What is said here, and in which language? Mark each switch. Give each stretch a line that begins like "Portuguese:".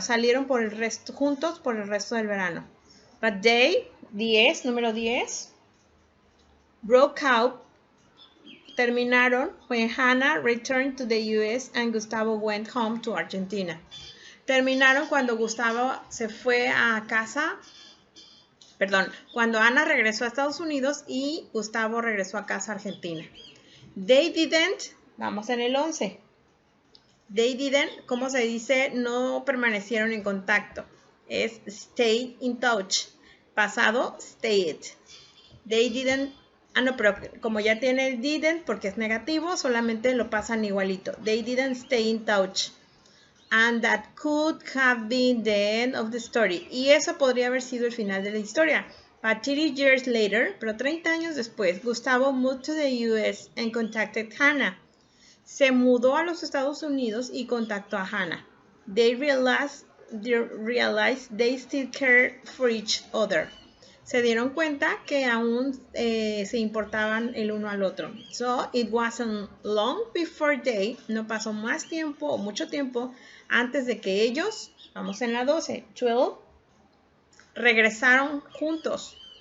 Spanish: Salieron juntos por el resto del verano.
English: But they, 10,
Spanish: número 10,
English: broke out, terminaron when Hannah returned to the US and Gustavo went home to Argentina.
Spanish: Terminaron cuando Gustavo se fue a casa, cuando Ana regresó a Estados Unidos y Gustavo regresó a casa a Argentina.
English: They didn't,
Spanish: vamos en el 11. They didn't, ¿cómo se dice? No permanecieron en contacto.
English: Es stay in touch. Pasado, stayed. They didn't,
Spanish: no, pero como ya tiene el didn't porque es negativo, solamente lo pasan igualito.
English: They didn't stay in touch. And that could have been the end of the story.
Spanish: Y eso podría haber sido el final de la historia.
English: But 30 years later,
Spanish: pero 30 años después,
English: Gustavo moved to the US and contacted Hannah.
Spanish: Se mudó a los Estados Unidos y contactó a Hannah.
English: They realized they still cared for each other.
Spanish: Se dieron cuenta que aún se importaban el uno al otro.
English: So, it wasn't long before they,
Spanish: no pasó más tiempo o mucho tiempo antes de que ellos, vamos en la 12, 12, regresaron juntos.